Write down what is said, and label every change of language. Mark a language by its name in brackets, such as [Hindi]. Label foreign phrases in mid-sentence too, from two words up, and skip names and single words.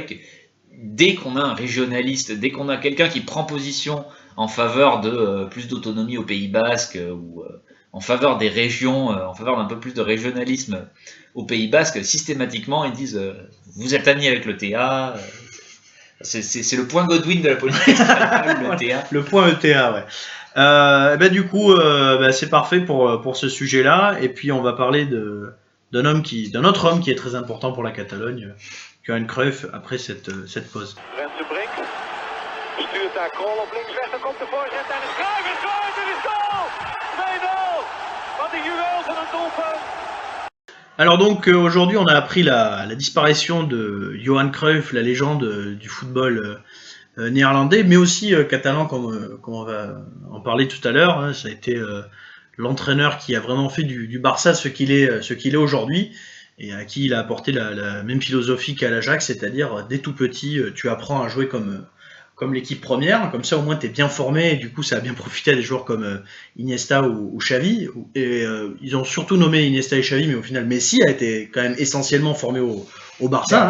[French] que dès qu'on a un régionaliste, dès qu'on a quelqu'un qui prend position en faveur de plus d'autonomie au Pays Basque ou en faveur des régions, en faveur d'un peu plus de régionalisme au Pays Basque, systématiquement ils disent vous êtes amis avec le TA, c'est le point Godwin de la politique espagnole, le TA. Le point ETA, ouais. Du coup, c'est parfait pour ce sujet-là. Et puis, on va parler d'un autre homme qui est très important pour la Catalogne, Johan Cruyff, après cette pause. [Dutch] Renze Brink stuurt daar Krol op linksweg, dan komt de voorzet en het Cruyff is groot, het is goal! 2-0! Wat een juweel van een doelpunt! [French] Alors donc aujourd'hui on a appris la disparition de Johan Cruyff, la légende du football néerlandais, mais aussi catalan comme on va en parler tout à l'heure. Hein. Ça a été l'entraîneur qui a vraiment fait du Barça ce qu'il est aujourd'hui, et à qui il a apporté la même philosophie qu'à l'Ajax, c'est-à-dire dès tout petit tu apprends à jouer comme l'équipe première, comme ça au moins tu es bien formé, et du coup ça a bien profité à des joueurs comme Iniesta ou Xavi, et ils ont surtout nommé Iniesta et Xavi, mais au final Messi a été quand même essentiellement formé au Barça.